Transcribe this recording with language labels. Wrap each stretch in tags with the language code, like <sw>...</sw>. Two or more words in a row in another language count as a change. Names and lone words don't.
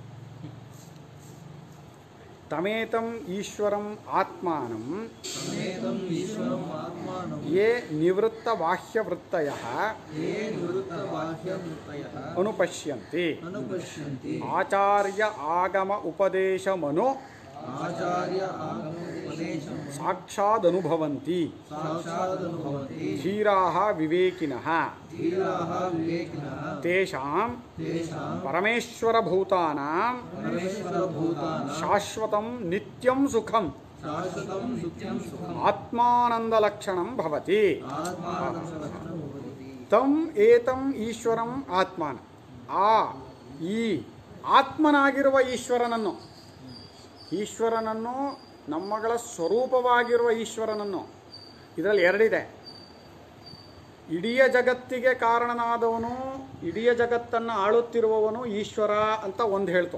<sa>ತಮೇತಂ ಈಶ್ವರಂ ಆತ್ಮಾನಂ ಯೇ ನಿವೃತ್ತ ಬಾಹ್ಯವೃತ್ತಯಃ ಅನುಪಶ್ಯಂತಿ ಆಚಾರ್ಯ ಆಗಮ ಉಪದೇಶಮನು ಸಾಕ್ಷಾದನುಭವಂತಿ ಧೀರಾಃ ವಿವೇಕಿನಃ ತೇಷಾಂ ಪರಮೇಶ್ವರಭೂತಾನಾಂ ಶಾಶ್ವತಂ ನಿತ್ಯಂ ಸುಖಂ ಆತ್ಮಾನಂದಲಕ್ಷಣಂ ಭವತಿ. ತಂ ಏತಂ ಈಶ್ವರಂ ಆತ್ಮಾನ.</sa> <kn>ಈ ಆತ್ಮನಾಗಿರುವ ಈಶ್ವರನನ್ನು ನಮ್ಮಗಳ ಸ್ವರೂಪವಾಗಿರುವ ಈಶ್ವರನನ್ನು, ಇದರಲ್ಲಿ ಎರಡಿದೆ. ಇಡೀ ಜಗತ್ತಿಗೆ ಕಾರಣನಾದವನು, ಇಡೀ ಜಗತ್ತನ್ನು ಆಳುತ್ತಿರುವವನು ಈಶ್ವರ ಅಂತ ಒಂದು ಹೇಳ್ತು.</kn>